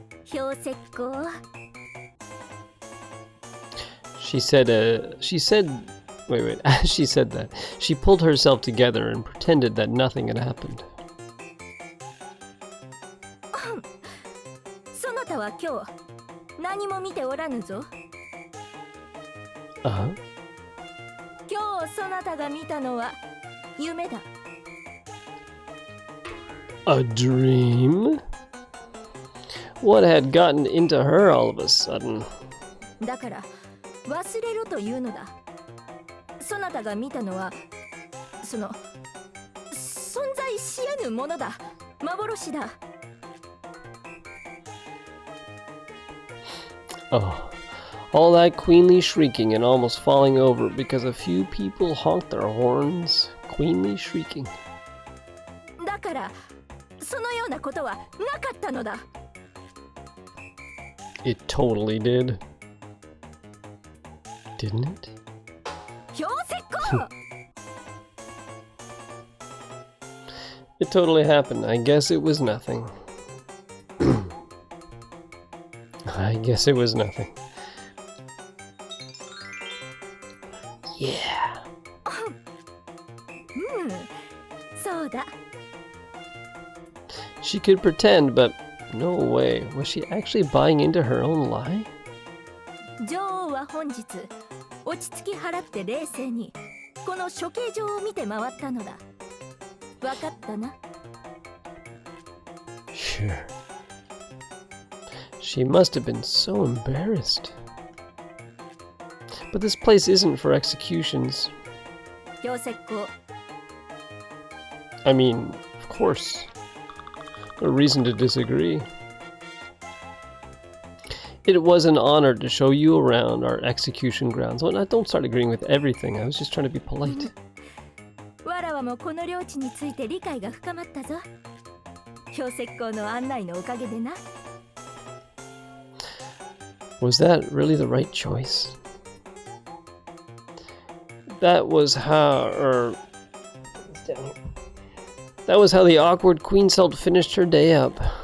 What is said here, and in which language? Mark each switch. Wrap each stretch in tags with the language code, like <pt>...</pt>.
<ja>氷石湖。</ja> <en>She said, wait, as she said that, she pulled herself together and pretended that nothing had happened.</en> <ja>そなたは今日何も見ておらぬぞ。 Uh-huh. 今日そなたが見たのは夢だ。</ja> <en>A dream? What had gotten into her all of a sudden?</en> <ja>だから忘れろというのだ。そなたが見たのは存在しやぬものだ。幻だ。</ja> <en>Oh, all that queenly shrieking and almost falling over because a few people honked their horns. Queenly shrieking.</en> <ja>だからそのようなことはなかったのだ。</ja> <en>It totally did. Didn't it?</en> <ja>氷石湖。</ja> <en>It totally happened. I guess it was nothing. I guess it was nothing. Yeah.</en> <ja>そうだ。 She could pretend, but no way. Was she actually buying into her own lie? 女王は本日落ち着き払って冷静にこの処刑場を見て回ったのだ。わかったな。</ja> <en>Sure. She must have been so embarrassed. But this place isn't for executions.</en> <ja>強石膏</ja> <en>I mean, of course. No reason to disagree. It was an honor to show you around our execution grounds. Well, don't start agreeing with everything. I was just trying to be polite.</en> <ja>わらわもこの領地について理解が深まったぞ。強石膏の案内のおかげでな。</ja> <en>Was that really the right choice? That was how, that was how the awkward Queen Salt finished her day up.</en>